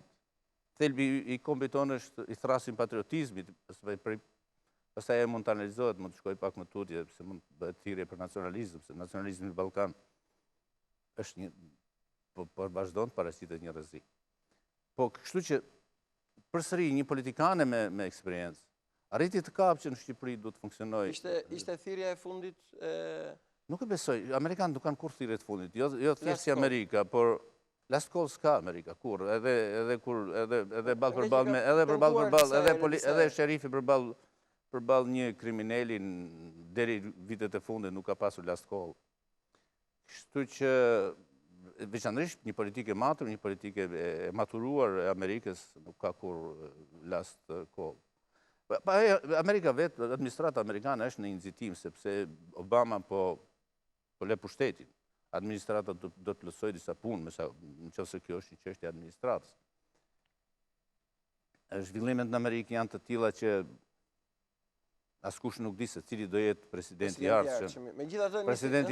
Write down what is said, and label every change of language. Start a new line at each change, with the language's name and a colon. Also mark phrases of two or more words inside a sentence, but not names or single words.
Albanian: Thelbi i kombit tonë është i thrasim patriotizmit, pastaj ajo mund të analizohet, mund të shkoj pak më tutje, se mund të bëhet thirrje për nacionalizëm, se nacionalizmi në Ballkan është po vazhdon të paraqitet një rrezik. Po kështu që përsëri një politikane me eksperiencë arriti të kapë që në Shqipëri duhet të funksionojë. Ishte thirrja e fundit? Nuk e besoj. Amerikanë nuk kanë kur thirrje të fundit. Jo thjesht si Amerika, por
English: last call
Albanian: s'ka Amerika, kur, edhe ball përball me, edhe sherifi përball një kriminelin deri vitet e fundit nuk ka pasur
English: last call.
Albanian: Kështu që veçanërisht një politikë e matur, një politikë e maturuar e Amerikës nuk ka kur
English: last call.
Albanian: Amerika vetë, administrata amerikane është në inxitim, sepse Obama po le pushtetin. Administrata do të plotësojë disa punë, nëse kjo është një çështje administratës. Zhvillimet në Amerikë janë të tilla që askush nuk di se cili do jetë presidenti i ardhshëm.